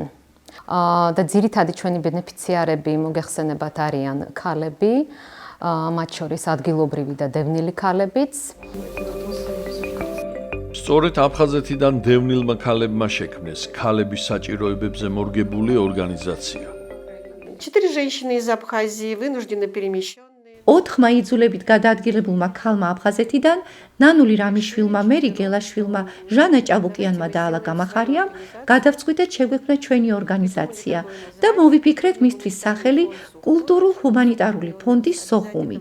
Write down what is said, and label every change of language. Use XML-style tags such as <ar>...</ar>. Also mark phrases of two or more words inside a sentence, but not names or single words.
<ka>და ძირითადი ჩვენი ბენეფიციარები მოგეხსენებათ არიან ქალები, მათ შორის ადგილობრივი და დევნილი ქალებიც. სწორედ აფხაზეთიდან დევნილმა ქალებმა შექმნეს ქალების საჭიროებებზე მორგებული ორგანიზაცია.</ka> <ru>4 женщины из Абхазии вынуждены перемещены.</ru> <ka>4 მაიძულებით გადაადგილებულმა ქალმა აფხაზეთიდან, ნანული რამიშვილმა, მერი გელაშვილმა, ჟანა ჭაბუკიანმა და ალა გამახარიამ გადავწყვიტეთ შეგვექმნა ჩვენი ორგანიზაცია და მოვიფიქრეთ მისთვის სახელი კულტურულ-ჰუმანიტარული ფონდი სოხუმი.</ka>